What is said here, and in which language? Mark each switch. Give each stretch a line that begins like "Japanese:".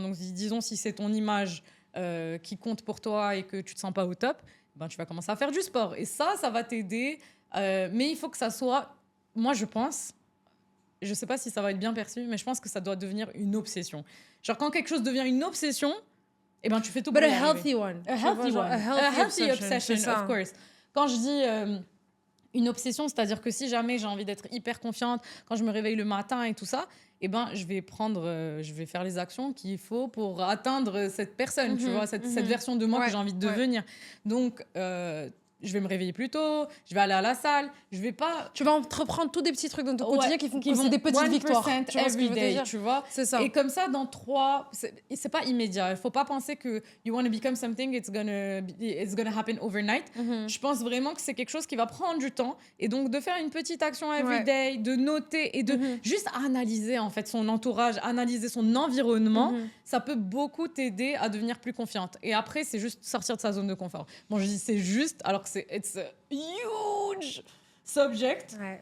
French: Donc, disons, si c'est ton image qui compte pour toi et que tu te sens pas au top, ben, tu vas commencer à faire du sport. Et ça va t'aider. Mais il faut que ça soit... Moi, je pense... Je sais pas si ça va être bien perçu, mais je pense que ça doit devenir une obsession. Genre, quand quelque chose devient une obsession, eh ben, tu fais tout pour y arriver.
English: A healthy one. A healthy obsession, of course.
French: Quand je dis une obsession, c'est-à-dire que si jamais j'ai envie d'être hyper confiante, quand je me réveille le matin et tout ça, eh ben, je vais faire les actions qu'il faut pour atteindre cette personne, tu vois, cette version de moi que j'ai envie de devenir. Donc, je vais me réveiller plus tôt, je vais aller à la salle, je vais pas... Tu vas entreprendre tous des petits trucs dans ton quotidien qui vont des petites victoires. Tu vois
English: every day,
French: tu vois. C'est ça. Et comme ça, dans 3... C'est pas immédiat. Il faut pas penser que
English: you want to become something, it's gonna happen overnight.
French: Je pense vraiment que c'est quelque chose qui va prendre du temps. Et donc, de faire une petite action
English: every day,
French: de noter et de juste analyser, en fait, son entourage, analyser son environnement, ça peut beaucoup t'aider à devenir plus confiante. Et après, c'est juste sortir de sa zone de confort. Bon, je dis c'est juste, alors que
English: it's a huge subject.